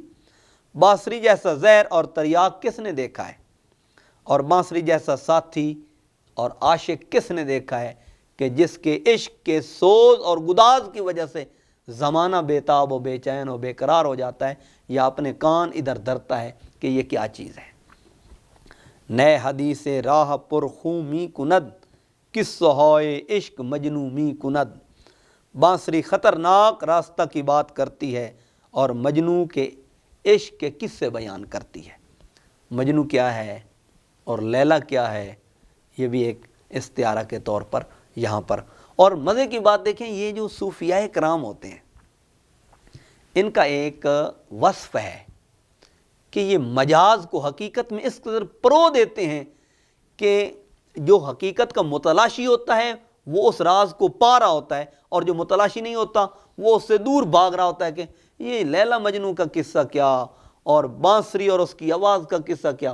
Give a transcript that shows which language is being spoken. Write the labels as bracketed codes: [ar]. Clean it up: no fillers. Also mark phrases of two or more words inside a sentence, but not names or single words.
[ur] بانسری جیسا زہر اور تریاک کس نے دیکھا ہے، اور بانسری جیسا ساتھی اور عاشق کس نے دیکھا ہے کہ جس کے عشق کے سوز اور گداز کی وجہ سے زمانہ بیتاب و بے چین و بے قرار ہو جاتا ہے یا اپنے کان ادھر دھرتا ہے کہ یہ کیا چیز ہے۔ [fa] نئے حدیث راہ پر خوں می کند، قصہ ہوئے عشق مجنوں می کند۔ [ur] بانسری خطرناک راستہ کی بات کرتی ہے اور مجنوں کے عشق کے قصے بیان کرتی ہے۔ مجنوں کیا ہے اور لیلا کیا ہے، یہ بھی ایک استعارہ کے طور پر یہاں پر۔ اور مزے کی بات دیکھیں، یہ جو صوفیاء کرام ہوتے ہیں ان کا ایک وصف ہے کہ یہ مجاز کو حقیقت میں اس قدر پرو دیتے ہیں کہ جو حقیقت کا متلاشی ہوتا ہے وہ اس راز کو پا رہا ہوتا ہے، اور جو متلاشی نہیں ہوتا وہ اس سے دور بھاگ رہا ہوتا ہے کہ یہ لیلا مجنوں کا قصہ کیا اور بانسری اور اس کی آواز کا قصہ کیا۔